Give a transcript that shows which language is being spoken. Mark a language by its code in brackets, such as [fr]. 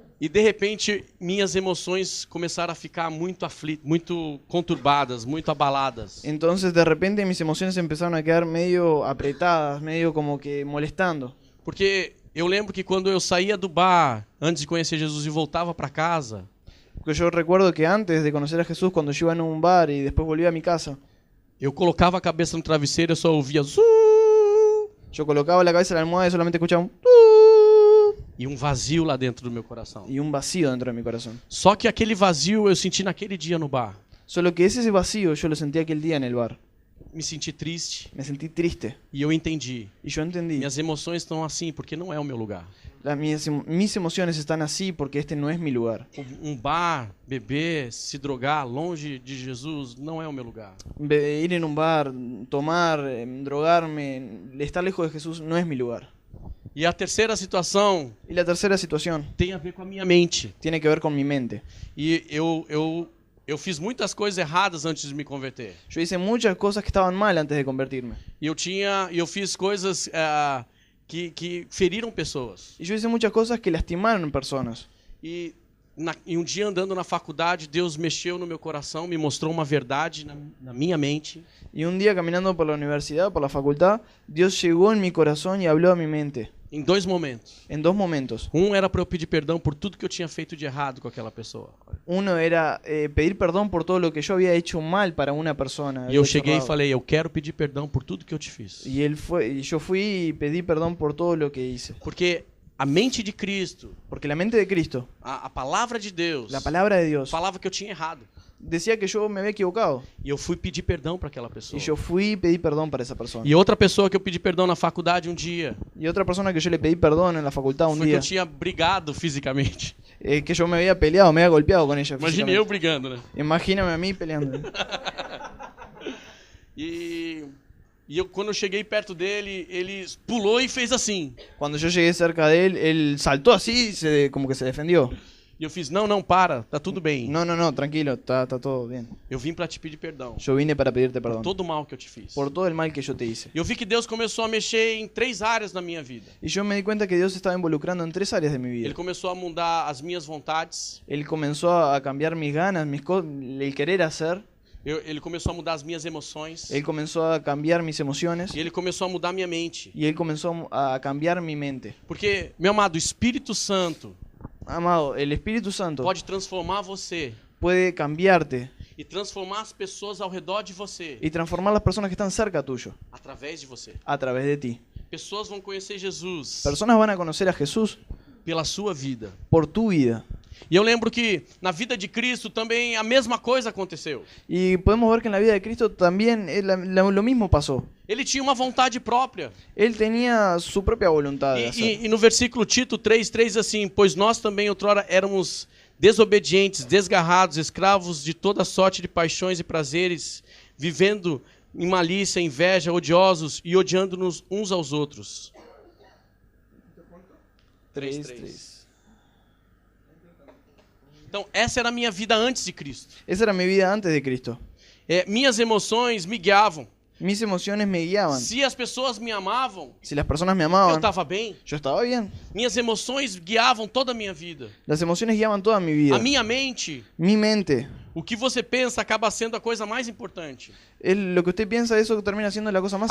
[pt] e de repente minhas emoções começaram a ficar muito aflitas, muito conturbadas, muito abaladas. [es] entonces de repente mis emociones empezaron a quedar medio apretadas, medio como que molestando. [pt] Porque eu lembro que quando eu saía do bar antes de conhecer Jesus e voltava para casa, [es] Porque yo recuerdo que antes de conocer a Jesús, cuando yo iba en un bar y después volvía a mi casa, [pt] eu colocava a cabeça no travesseiro e eu só ouvia "Zu", [es] yo colocaba la cabeza en la almohada y solamente escuchaba un "tu", [pt] e um vazio lá dentro do meu coração. [es] y un vacío dentro de mi corazón. [pt] Só que aquele vazio eu senti naquele dia no bar. [es] Solo que ese vacío yo lo sentí aquel día en el bar. [pt] Me senti triste [es] Me sentí triste. [pt] e eu entendi. [es] Y yo entendí. [pt] Minhas emoções estão assim porque não é o meu lugar. [es] Mis emociones están así porque este no es mi lugar. [pt] Bar, beber, se drogar longe de Jesus não é o meu lugar. [es] Ir en un bar, tomar, drogarme, estar lejos de Jesús no es mi lugar. [pt] E a terceira situação [es] Y la tercera situación [pt] tem a ver com a minha mente. [es] tiene que ver con mi mente. [pt] E eu fiz muitas coisas erradas antes de me converter. [es] Yo hice muchas cosas que estaban mal antes de convertirme. [pt] E eu fiz coisas que feriram pessoas. [es] Y yo hice muchas cosas que lastimaron personas. [pt] E um dia andando na faculdade, Deus mexeu no meu coração, me mostrou uma verdade na minha mente. [es] Y un día caminando por la universidad, por la facultad, Dios llegó en mi corazón y habló a mi mente. [pt] Em dois momentos. [es] En dos momentos. [pt] Era para eu pedir perdão por tudo que eu tinha feito de errado com aquela pessoa. [es] Uno era pedir perdón por todo lo que yo había hecho mal para una persona. [pt] E eu cheguei e falei, eu quero pedir perdão por tudo que eu te fiz. [es] Y yo fui y pedí perdón por todo lo que hice. [pt] Porque a mente de Cristo, [es] Porque la mente de Cristo, [pt] a palavra de Deus, [es] la palabra de Dios, [pt] falava que eu tinha errado. [es] decía que yo me había equivocado. [pt] E eu fui pedir perdão para aquela pessoa. [es] Y yo fui y pedí perdón para esa persona. [pt] E outra pessoa que eu pedi perdão na faculdade um dia, [es] Y otra persona que yo le pedí perdón en la facultad un [pt] foi que [es] día, [pt] eu tinha brigado fisicamente. [es] que yo me había peleado, me había golpeado con ella. [pt] Imagine [es] físicamente. [pt] eu brigando, né? [es] Imagíname a mí peleando. [pt] E eu, quando eu cheguei perto dele, ele pulou e fez assim. [es] Cuando yo llegué cerca de él saltó así, como que se defendió. [pt] E eu fiz, não, para, tá tudo bem. [es] No, tranquilo, está todo bien. [pt] Eu vim para te pedir perdão. [es] Yo vine para pedirte perdón. [pt] Todo o mal que eu te fiz. [es] Por todo el mal que yo te hice. [pt] E eu vi que Deus começou a mexer em 3 áreas na minha vida. [es] Y yo me di cuenta que Dios estaba involucrando en 3 áreas de mi vida. [pt] Ele começou a mudar as minhas vontades. [es] Él comenzó a cambiar mis ganas, el querer hacer. [pt] Ele começou a mudar as minhas emoções. [es] Él comenzó a cambiar mis emociones. [pt] E ele começou a mudar minha mente. [es] Y Él comenzó a cambiar mi mente. [pt] Porque, meu amado, o Espírito Santo [es] Amado, el Espíritu Santo [pt] pode transformar você [es] puede cambiarte [pt] e transformar as pessoas ao redor de você [es] y transformar las personas que están cerca tuyo [pt] através de você. [es] a través de ti. [pt] Pessoas vão conhecer Jesus [es] Personas van a conocer a Jesús [pt] pela sua vida. [es] por tu vida. [pt] E eu lembro que na vida de Cristo também a mesma coisa aconteceu. [es] Y podemos ver que en la vida de Cristo también lo mismo pasó. [pt] Ele tinha uma vontade própria. [es] Él tenía su propia voluntad de hacer. [pt] E no versículo Tito 3:3 assim, pois nós também outrora éramos desobedientes, desgarrados, escravos de toda sorte de paixões e prazeres, vivendo em malícia, inveja, odiosos e odiando-nos uns aos outros. 3:3. Então, essa era a minha vida antes de Cristo. [es] Esa era mi vida antes de Cristo. [pt] Minhas emoções me guiavam. [es] Mis emociones me guiaban. [pt] Se as pessoas me amavam, [es] Si las personas me [pt] eu [es] amaban, [pt] estava bem. [es] yo estaba bien. [pt] Minhas emoções guiavam toda a minha vida. [es] Las emociones guiaban toda mi vida. [pt] A minha mente, [es] Mi mente. [pt] o que você pensa acaba sendo a coisa mais importante. [es] Lo que usted piensa, eso termina siendo la cosa más